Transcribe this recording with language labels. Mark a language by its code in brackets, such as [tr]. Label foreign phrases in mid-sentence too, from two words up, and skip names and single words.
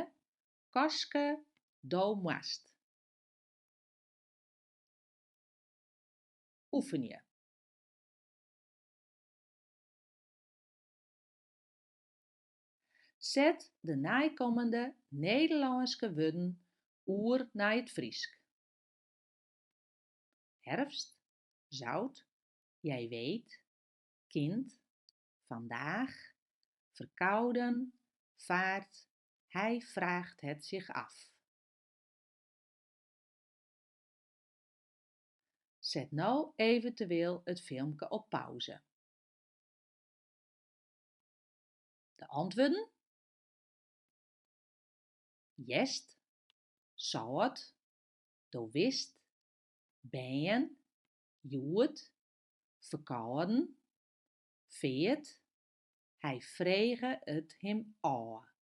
[fy] Koske, do moast. Oefenje. Zet de nijkommende Nederlânske wurden oer nei it Frysk. [nl] Herfst, zout, jij weet, kind, vandaag, verkouden, vaart, hij vraagt het zich af. Zet nou eventueel het filmpje op pauze. De antwoorden: jest, [fy] soad, do wist, bern, hjoed, verkouden, veert, hij frege het him ôf.